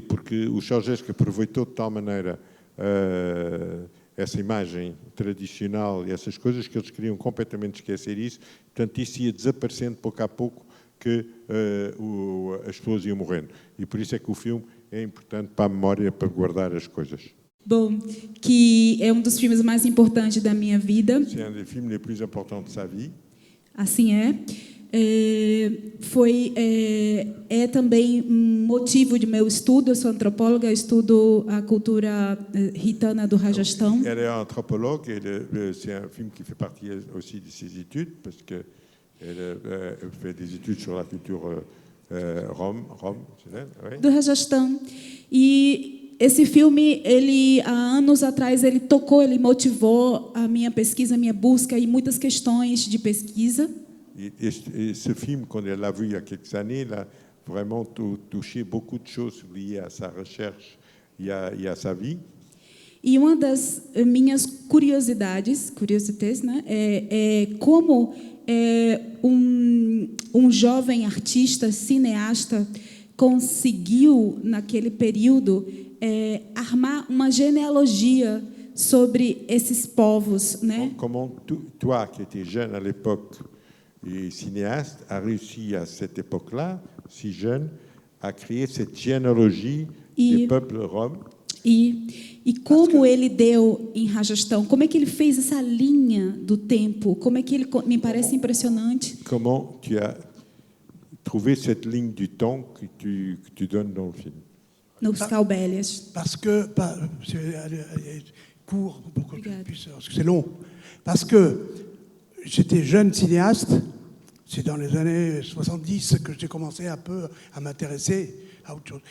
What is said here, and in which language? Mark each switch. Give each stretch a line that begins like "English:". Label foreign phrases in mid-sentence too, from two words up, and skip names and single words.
Portuguese: Porque o Ceausescu aproveitou de tal maneira essa imagem tradicional e essas coisas que eles queriam completamente esquecer isso. Portanto, isso ia desaparecendo pouco a pouco que as pessoas iam morrendo. E por isso é que o filme é importante para a memória, para guardar as coisas. Bom, que é dos filmes mais importantes da minha vida.
French: C'est un des films les plus importants de sa vie.
Portuguese: Assim é. É também motivo de meu estudo. Eu sou antropóloga, estudo a cultura gitana do Rajastão.
French: Elle est anthropologue et c'est un film qui fait partie aussi de ses études parce qu'elle fait des études sur la culture rom, oui.
Portuguese: Do Rajastão. E esse filme, há anos atrás, ele motivou a minha pesquisa, a minha busca e muitas questões de pesquisa.
French: Et ce film, quand elle l'a vu il y a quelques années, il a vraiment touché beaucoup de choses liées à sa recherche et à sa vie.
Portuguese: E uma das minhas curiosidades, né, é como jovem artista, cineasta, conseguiu, naquele período, armar uma genealogia sobre esses povos, né?
French: Comment toi, qui étais jeune à l'époque et cinéaste, a réussi à cette époque-là, si jeune, à créer cette généalogie des peuples roms?
Portuguese: E como ele deu em Rajastão, como é que ele fez essa linha do tempo? Como é que ele me parece impressionante?
French: Comment tu as trouvé cette ligne du temps que tu donnes dans le film?
Portuguese: Nos Caubélias.
French: Parce que, c'est court, pour que je puisse, parce que c'est long. Parce que j'étais jeune cinéaste, c'est dans les années 70 que j'ai commencé un peu à m'intéresser à autre chose.